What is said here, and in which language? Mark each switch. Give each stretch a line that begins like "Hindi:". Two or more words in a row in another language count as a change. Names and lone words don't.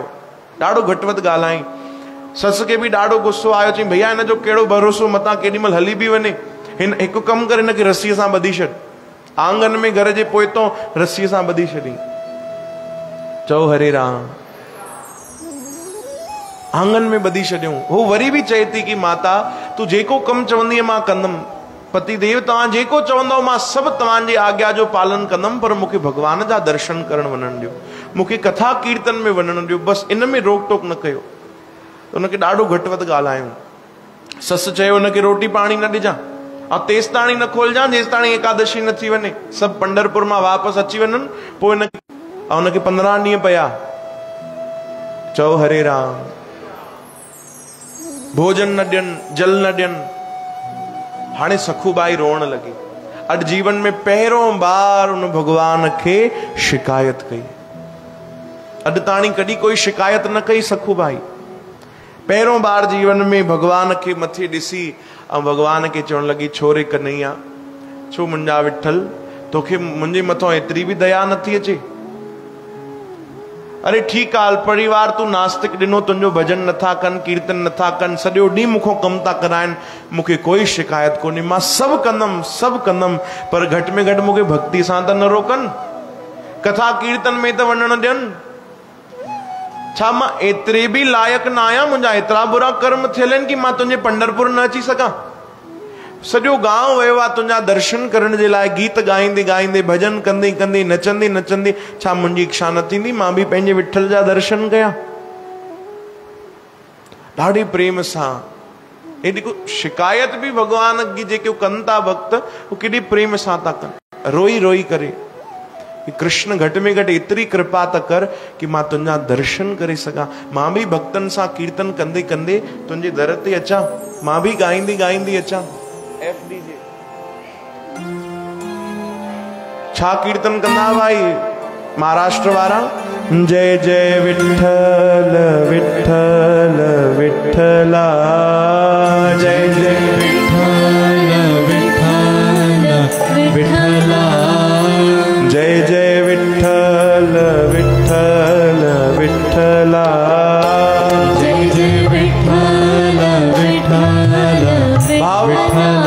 Sindhi: ॾाढो घटि वधि ॻाल्हाई। सस खे बि ॾाढो गुस्सो आयो। चई भैया हिन जो कहिड़ो भरोसो, मतां केॾी महिल हली बि वञे। हिन हिकु कमु करे हिनखे रस्सीअ सां ॿधी छॾ। आंगन में घर जे पोइतों रस्सीअ सां ॿधी छॾी। चओ हरे राम। आंगन में ॿधी छॾियऊं। हो वरी बि चए थी कि माता तू जेको कमु चवंदी मां कंदमि। पति देव तव्हां जेको चवंदव मां सभु तव्हांजी आज्ञा जो पालन कंदमि, पर मूंखे भगवान जा दर्शन करण वञण ॾियो, मूंखे कथा कीर्तन में वञण ॾियो, बसि इन में रोक टोक न कयो। उनखे ॾाढो घटि वधि ॻाल्हायूं। ससु चयो उनखे रोटी पाणी न ॾिजां, ऐं तेसि ताणी न खोलजां जेसि ताणी एकादशी न थी वञे। सभु पंडरपुर मां वापसि अची वञनि, पोइ उनखे 15 ॾींहं पिया। चओ हरे राम। भोजन न ॾियनि, जल न ॾियनि। हाणे सखूबाई रोअण लगी। अॼु जीवन में पहिरों बार उन भगवान खे शिकायत कई। अॼु ताणी कॾहिं कोई शिकायत न कई सखूबाई। पहिरों बार जीवन में भगवान खे मथे ॾिसी ऐं भगवान खे चवण लगी, छोरे कन्हैया, छो मुंहिंजा विठल, तोखे मुंहिंजे मथां एतिरी बि दया नथी अचे? अरे ठीकु आहे, परिवार तू नास्तिक ॾिनो, तुंहिंजो भजन नथा कनि, कीर्तन नथा कनि, सॼो ॾींहुं मूंखां कमु था कराइनि, मूंखे कोई शिकायत कोन्हे, मां सभु कंदमि, पर घटि में घटि मूंखे भक्ति सां त न रोकनि, कथा कीर्तन में त वञण ॾियनि। छा मां एतिरे बि लाइक़ु न आहियां? मुंहिंजा एतिरा बुरा कर्म थियल आहिनि कि मां तुंहिंजे पंडरपुर न अची सघां? सॼो गांव वियो आहे तुंहिंजा दर्शन करण जे लाइ, गीत ॻाईंदे ॻाईंदे, भजन कंदे कंदे, नचंदे नचंदे। छा मुंहिंजी इच्छा न थींदी मां बि पंहिंजे विठल जा दर्शन कयां? ॾाढे प्रेम सां। एॾी को शिकायत बि भगवान की जेके कनि था भक्त, वो केॾी प्रेम सां था कनि, रोई रोई करे। कृष्ण घटि में घटि एतिरी कृपा त कर कि मां तुंहिंजा दर्शन करे सघां, मां बि भक्तनि सां कीर्तन कंदे कंदे तुंहिंजे दर ते अचां, मां बि ॻाईंदी ॻाईंदी अचां। FDJ छा कीर्तन कंदा भाई महाराष्ट्र वारा? जय जय विठल विठल विठला, जय जय विठल विठल विठला, जय जय विठल विठल विठला, जय जय विठल विठल विठला।